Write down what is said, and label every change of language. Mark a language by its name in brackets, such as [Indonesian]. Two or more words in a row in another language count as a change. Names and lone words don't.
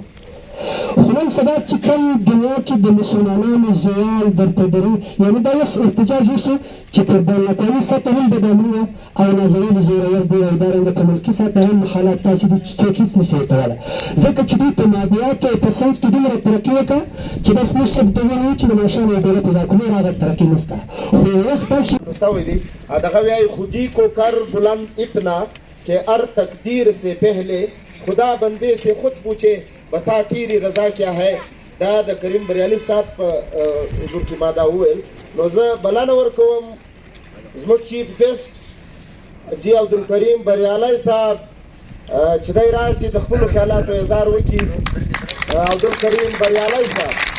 [Pashto] خو نن سبا چې کوم دنیا کې د مسلمانانو زیان درته دري، یعنې دا یو احتجاج وشو چې په دولتاني سطح هم بدامونه او نظریې زورور دی، او دارنګه په ملکي سطح هم حالات داسې دي چې څوک هېڅ نشي ورکولی، ځکه چې دوی په مادیاتو او په ساینس کې دومره ترقي وکړه چې بس موږ صرف دومره وایو چې د ماشوم یو ډوله پیدا کړو، نور هغه ترقي نشته. خو یو وخت داسې سوی دی دغه وایي [Urdu] خودی کو کر بلند اتنا کہ ار تقدیر سے پہلے خدا بندے سے خود پوچھے بتا تیری رضا کیا ہے. [Pashto] دا د کریم بریالي صاحب حضور کې ما دا وویل، نو زه بلنه ورکوم زموږ [English] chief guest [Pashto] جی عبدالکریم بریالی صاحب چې دی راسي د خپلو خیالاتو اظهار وکړي. عبدالکریم بریالی صاحب.